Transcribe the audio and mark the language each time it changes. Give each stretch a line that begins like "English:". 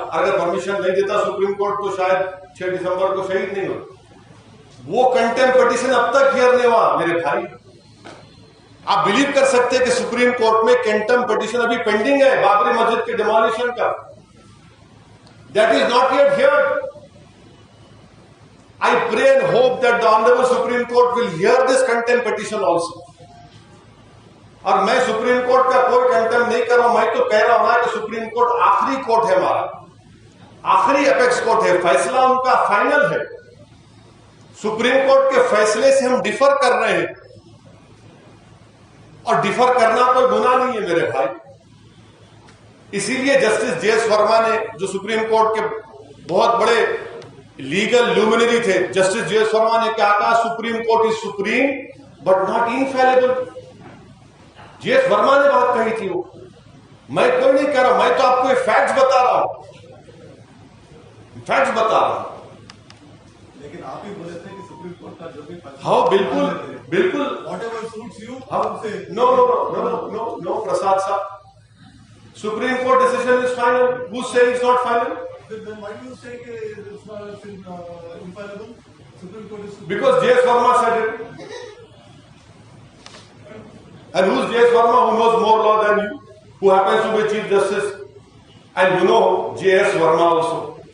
Hindi: अगर परमिशन नहीं देता सुप्रीम कोर्ट तो शायद 6 दिसंबर को शहीद नहीं होता। वो कंटेम्प्ट पिटीशन अब तक हियर नहीं हुआ मेरे भाई। आप बिलीव कर सकते हैं कि सुप्रीम कोर्ट में कंटेम्प्ट पिटीशन अभी पेंडिंग है बाबरी मस्जिद के डिमोलिशन का।
English: That is not yet heard. I pray and hope that the Honorable Supreme Court will hear this contempt petition also.
Hindi: और मैं सुप्रीम कोर्ट का कोई कंटेम्प्ट नहीं कर रहा हूं, मैं तो कह रहा हूं ना कि सुप्रीम कोर्ट आखिरी कोर्ट है हमारा, आखिरी अपेक्स कोर्ट है, फैसला उनका फाइनल है। सुप्रीम कोर्ट के फैसले से हम डिफर कर रहे हैं और डिफर करना कोई गुनाह नहीं है मेरे भाई। इसीलिए जस्टिस JS वर्मा ने, जो सुप्रीम कोर्ट के बहुत बड़े लीगल ल्यूमिनरी थे। जस्टिस जे एस वर्मा ने क्या कहा,
English: Supreme Court is supreme but not infallible.
Hindi: J S Verma ने बात कही थी वो, मैं कोई नहीं कह रहा, मैं तो आपको फैक्ट्स बता रहा हूं, फैक्ट्स बता रहा हूं। लेकिन आप ही बोले थे कि सुप्रीम कोर्ट का जो भी हाँ बिल्कुल बिल्कुल,
English: Whatever suits you no no no no no no Prasad साहब, Supreme Court decision is final, who say is not final? then why do you say it's not infallible? Supreme Court is Because J.S. Verma said it. And who's J.S. Verma, who knows more law than you, who happens to be Chief Justice? And you know J.S. Verma also.